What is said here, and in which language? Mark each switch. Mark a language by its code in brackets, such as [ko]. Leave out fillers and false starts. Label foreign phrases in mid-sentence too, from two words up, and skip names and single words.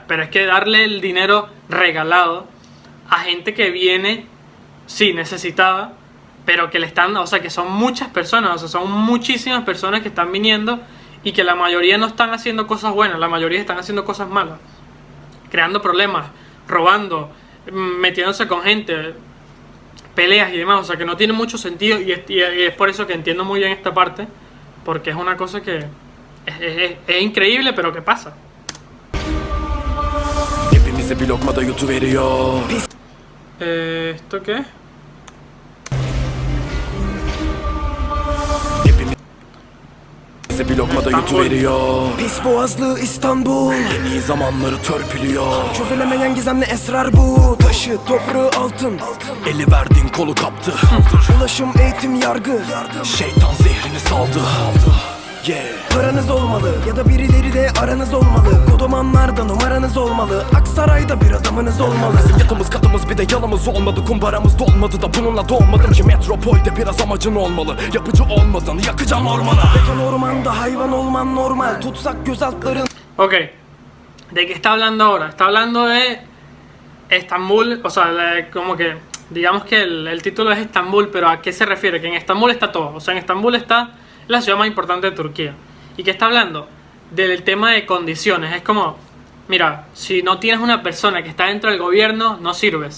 [es] Pero es que darle el dinero regalado a gente que viene, sí, necesitada, pero que le están, o sea, que son muchas personas, o sea, son muchísimas personas que están viniendo y que la mayoría no están haciendo cosas buenas, la mayoría están haciendo cosas malas, creando problemas, robando, metiéndose con gente, peleas y demás, o sea, que no tiene mucho sentido, y es por eso que entiendo muy bien esta parte, porque es una cosa que es increíble, pero que pasa. [tr] Hepimize bir lokma da yutuveriyor. [es] ¿Esto qué? [tr] Hepimize bir lokma da yutuveriyor. Pis boğazlı İstanbul yeni zamanları törpülüyor. Çözülemeyen gizemli esrar bu. Taşı, toprağı, altın. Eli verdin kolu kaptı. Ulaşım, eğitim, yargı. Şeytan zehrini saldı. Yeah. Paranız olmalı ya da birileri de aranız olmalı. Kodomanlarda numaranız olmalı. Aksaray'da bir adamınız olmalı. Bizim yatımız katımız bir de yanımız olmadı. Kumbaramız dolmadı da bununla doğmadım ki metropolde biraz amacın olmalı. Yapıcı olmadan yakacağım ormanı. Beton ormanda hayvan olman normal. Tutsak gözaltların. [es] Ok, ¿de qué está hablando ahora? Está hablando de Estambul, o sea, como que digamos que el título es Estambul, pero ¿a qué se refiere? Que en Estambul está todo, o sea, en Estambul está la ciudad más importante de Turquía. ¿Y qué está hablando? Del tema de condiciones. Es como, mira, si no tienes una persona que está dentro del gobierno, no sirves.